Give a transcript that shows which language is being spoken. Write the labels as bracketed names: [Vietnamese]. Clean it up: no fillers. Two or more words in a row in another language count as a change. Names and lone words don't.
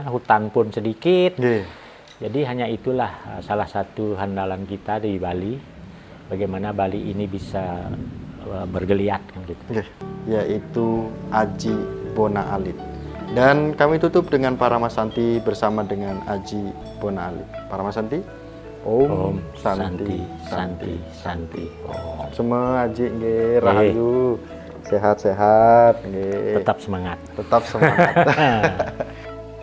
[Indonesian] Hutan pun sedikit. Jadi hanya itulah salah satu andalan kita di Bali. Bagaimana Bali ini bisa bergeliat kan gitu. Yaitu Aji Bona Alit. Dan kami tutup dengan Paramasanti bersama dengan Aji Bona Alit. Paramasanti. [Sanskrit] Om Santi Santi Santi. [Indonesian] Semua Aji nggih rahayu. Sehat-sehat nggih. Tetap semangat. Tetap semangat.